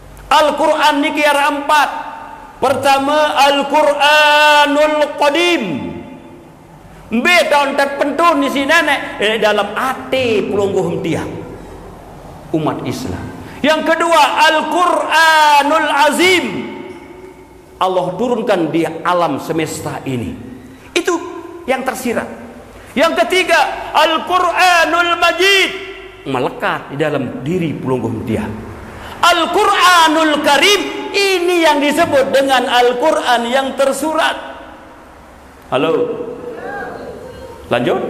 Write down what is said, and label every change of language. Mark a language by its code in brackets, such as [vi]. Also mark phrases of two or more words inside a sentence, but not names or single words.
[id] Al-Quran niki ada 4. Pertama, Al-Quranul Qadim. Tahun terpentun di sini dalam hati [sas] pelungguh tiang [id] umat Islam. Yang kedua, Al-Quranul Azim. Allah turunkan di alam semesta ini. Itu yang tersirat. Yang ketiga, Al-Quranul Majid, melekat di dalam diri [sas] pelungguh tiang. [id] Al-Quranul Karim, ini yang disebut dengan Al-Quran yang tersurat. Halo, lanjut.